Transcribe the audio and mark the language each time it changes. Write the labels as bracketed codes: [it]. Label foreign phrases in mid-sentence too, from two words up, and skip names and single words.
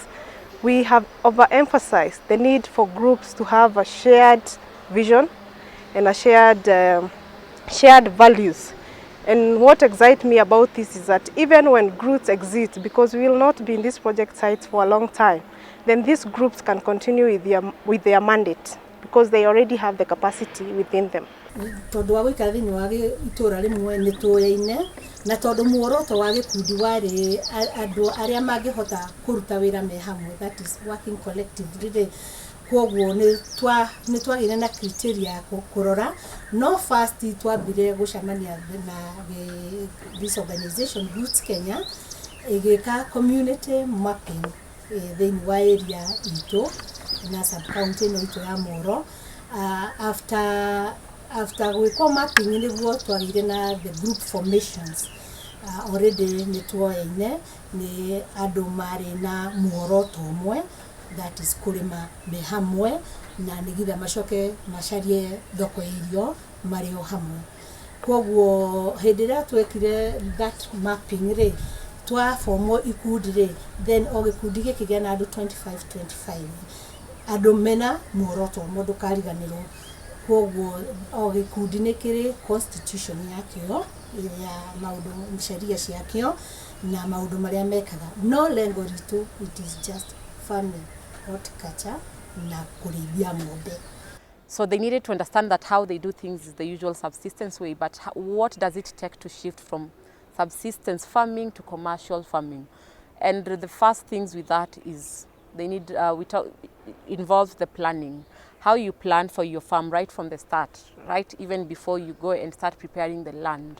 [en] We have overemphasized the need for groups to have a shared vision and a shared values. And what excites me about this is that even when groups exist, because we will not be in these project sites for a long time, then these groups can continue with their mandate because they already have the capacity within them. [ki] Tondu wa gwikara thiini wa itura rimwe ni tuyaine na tondu muoroto wa gikundi wari andu aria mangihota kuruta wira me hamwe, [en] that is working collectively. [ki] Koguo ni twagire na criteria kurora no first twambire gucamania na [en] this organization [ki] Groots Kenya igika [en] community mapping [ki] thiini wa area itu na [en] sub county [ki] no itu ya Molo. [en] After we come up in the [ki] twagire na [en] the group formations already [ki] ni tuoine ni andu mari na muoroto umwe, [en] that is [ki] kulima me hamwe na nigitha macoke macarie thoko irio mari o hamwe. Koguo hedira twekire [en] that mapping [ki] ri twa formo ikundi ri, then o gikundi gikigia na andu 25 andu mena muoroto mundu kariganirwo. Koguo o gikundi ni kiri constitution yakio ya maundu sheria ciakio na maundu maria mekaga. No lengo ritu, [en] it is just farming, horticulture [ki] na kurithia ng'ombe. [en] So they needed to understand that how they do things is the usual subsistence way, but what does it take to shift from subsistence farming to commercial farming? And the first things with that is they need, involves the planning. How you plan for your farm right from the start, right even before you go and start preparing the land.